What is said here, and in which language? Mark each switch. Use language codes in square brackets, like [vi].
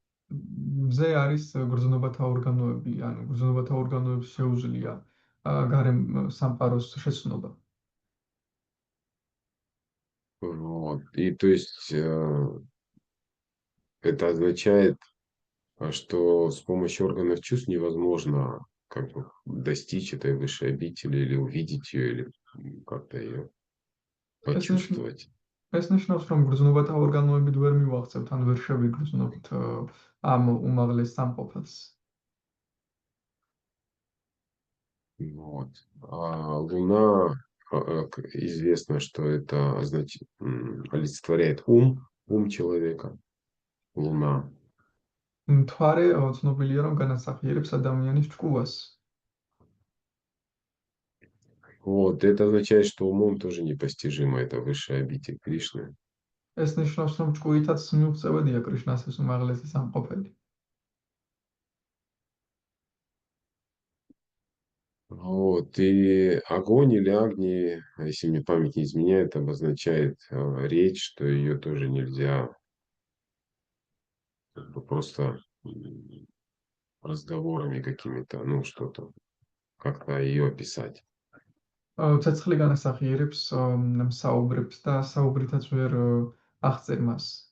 [ka] მზე არის გრძნობათა ორგანოები, ანუ გრძნობათა ორგანოებს შეუძლია გარემ სამყაროს შეცნობა. [ru] Вот. И то есть это означает, что с помощью органов чувств невозможно как бы достичь этой высшей обители или увидеть ее, или как-то ее [ka] ეს ნიშნ [ru] почувствовать. [ka] ეს ნიშნავს, რომ გრძნობათა ორგანოებით ვერ მივაღწევთ, ან ვერ შევიგრძნობთ ამ უმაღლეს სამყოფელს. [ru] Вот. А Луна, известно, что это олицетворяет ум человека, Луна. [ka] მთვარე ცნობილია, რომ განასახიერებს ადამიანის ჭკუას. [ru] Вот. Это означает, что умом тоже непостижимо это высшая обитель Кришны. [ka] ეს ნიშნავს, რომ ჭკუითაც მიუღწევადია კრიშნას ეს უმაღლესი სამყოფელი. [ru] Вот. И огонь или Агни, если мне память не изменяет, обозначает речь, что ее тоже нельзя как бы просто разговорами какими-то, ну что-то, как-то ее описать. [ka] ცეცხლი განასახიერებს საუბრებს და საუბრითაც ვერ აღწერ მას.